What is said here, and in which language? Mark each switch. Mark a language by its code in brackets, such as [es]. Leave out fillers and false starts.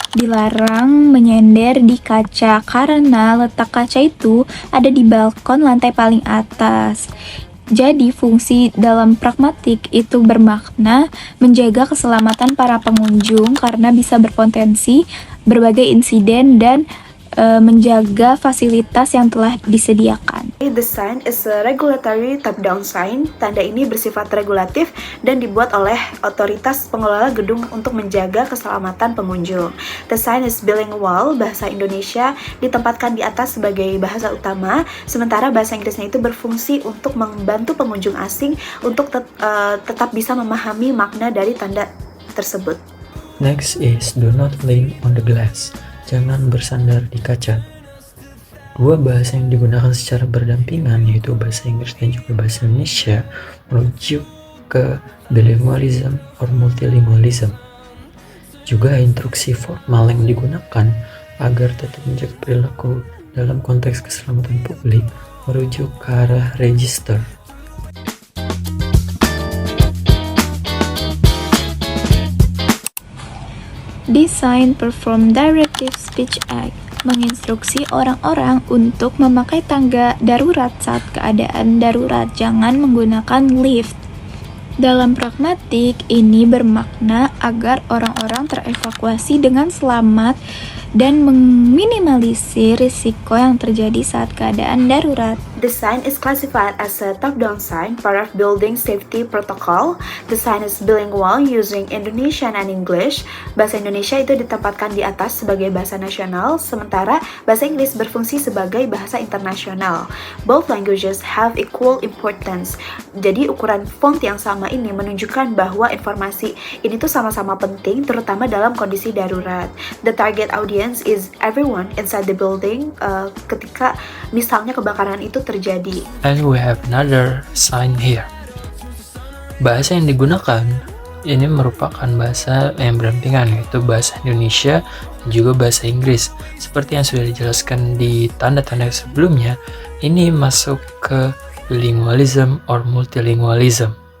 [id] Dilarang menyender di kaca karena letak kaca itu ada di balkon lantai paling atas. Jadi fungsi dalam pragmatik itu bermakna menjaga keselamatan para pengunjung karena bisa berpotensi berbagai insiden dan menjaga fasilitas yang telah disediakan. [en] The sign is a regulatory top-down sign. [id] Tanda ini bersifat regulatif dan dibuat oleh otoritas pengelola gedung untuk menjaga keselamatan pengunjung. [en] The sign is bilingual, [id] bahasa Indonesia ditempatkan di atas sebagai bahasa utama, sementara bahasa Inggrisnya itu berfungsi untuk membantu pengunjung asing untuk tetap bisa memahami makna dari tanda tersebut. [en] Next is do not lean on the glass. [id] Jangan bersandar di kaca. Dua bahasa yang digunakan secara berdampingan, yaitu bahasa Inggris dan juga bahasa Indonesia, merujuk ke bilingualism or multilingualism. Juga instruksi formal yang digunakan agar tetap menjaga perilaku dalam konteks keselamatan publik merujuk ke arah register. Design Perform Directive Speech Act menginstruksi orang-orang untuk memakai tangga darurat saat keadaan darurat, jangan menggunakan lift. Dalam pragmatik, ini bermakna agar orang-orang terevakuasi dengan selamat dan meminimalisir risiko yang terjadi saat keadaan darurat. [en] The sign is classified as a top-down sign, part of building safety protocol. The sign is bilingual using Indonesian and English. [id] Bahasa Indonesia itu ditempatkan di atas sebagai bahasa nasional, sementara bahasa Inggris berfungsi sebagai bahasa internasional. [en] Both languages have equal importance. [id] Jadi ukuran font yang sama ini menunjukkan bahwa informasi ini tuh sama-sama penting, terutama dalam kondisi darurat. [en] The target audience is everyone inside the building [id] ketika misalnya kebakaran itu terjadi. [en] And we have another sign here. [id] Bahasa yang digunakan ini merupakan bahasa yang berdampingan, yaitu bahasa Indonesia dan juga bahasa Inggris. Seperti yang sudah dijelaskan di tanda-tanda sebelumnya, ini masuk ke bilingualism or multilingualism.